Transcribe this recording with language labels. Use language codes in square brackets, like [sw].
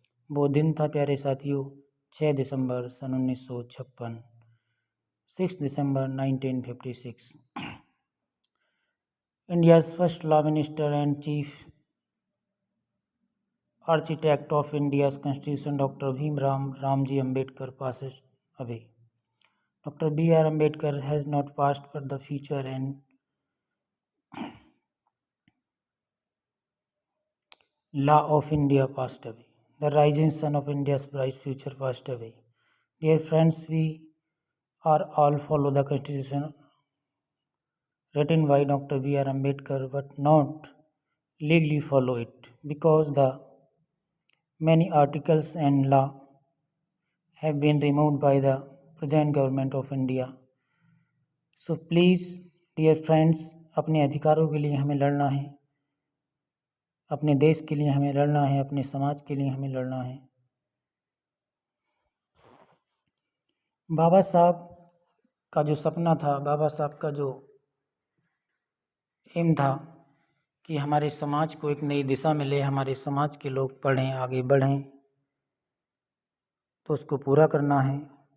[hi] वो दिन था प्यारे साथियों 6 दिसंबर सन 1956, 6 दिसंबर 1956। [en] India's first law minister and chief architect of India's constitution doctor Bhimrao Ramji Ambedkar passes away. Dr. B.R. Ambedkar has not passed but the future and law of India passed away. The rising sun of India's bright future passed away. Dear friends, we are all follow the constitution written by Dr. B.R. Ambedkar but not legally follow it because the many articles and law have been removed by the present government of India. So please dear friends, [hi] अपने अधिकारों के लिए हमें लड़ना है, अपने देश के लिए हमें लड़ना है, अपने समाज के लिए हमें लड़ना है। बाबा साहब का जो सपना था, बाबा साहब का जो एम था कि हमारे समाज को एक नई दिशा मिले, हमारे समाज के लोग पढ़ें, आगे बढ़ें, तो उसको पूरा करना है।